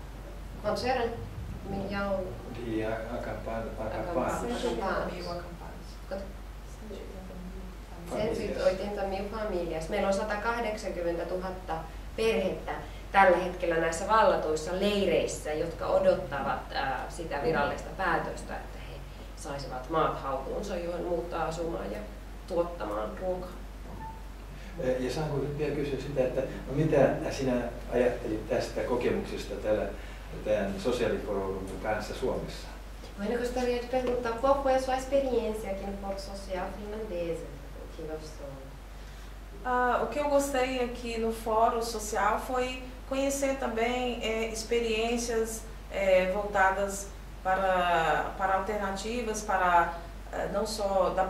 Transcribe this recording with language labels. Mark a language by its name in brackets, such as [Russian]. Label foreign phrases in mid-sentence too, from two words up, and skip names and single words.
[Finnish] Meillä on 180 000 perhettä tällä hetkellä näissä vallatuissa leireissä, jotka odottavat sitä virallista päätöstä, että he saisivat maat haltuunsa, johon muuttaa asumaan ja tuottamaan ruokaa. Ja saanko vielä kysyä sitä, että no mitä sinä ajattelit tästä kokemuksesta tämän sosiaalifoorumin kanssa Suomessa? [Portuguese] Eu gostaria de perguntar qual foi a sua experiência aqui no Fórum Social Finlandesa, que gostou? O que eu gostei aqui no Fórum Social foi conhecer também experiências voltadas para alternativas, para não só da